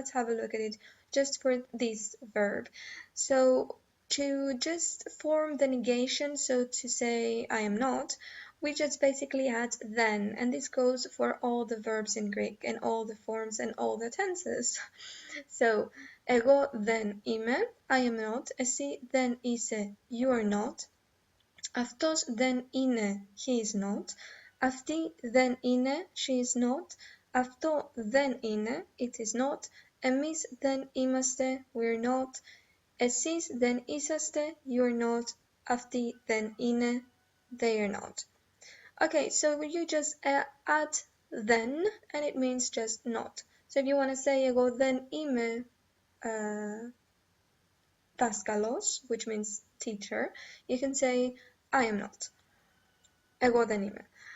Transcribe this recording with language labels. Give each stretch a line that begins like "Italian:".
English: Let's have a look at it just for this verb. So to just form the negation, so to say I am not, we just basically add then, and this goes for all the verbs in Greek and all the forms and all the tenses.
Greek: So, εγώ δεν είμαι,
English: I am not,
Greek: εσύ δεν είσαι,
English: you are not,
Greek: αυτός δεν είναι,
English: he is not,
Greek: αυτή δεν είναι,
English: she is not,
Greek: αυτό δεν είναι,
English: it is not,
Greek: εμείς δεν είμαστε,
English: we're not,
Greek: εσείς δεν είσαστε,
English: you're not,
Greek: αυτοί δεν είναι,
English: they are not. Okay, so you just add then, and it means just not. So if you want to say
Greek: εγώ δεν είμαι δάσκαλος,
English: which means teacher, you can say I am not.
Greek: Εγώ δεν είμαι.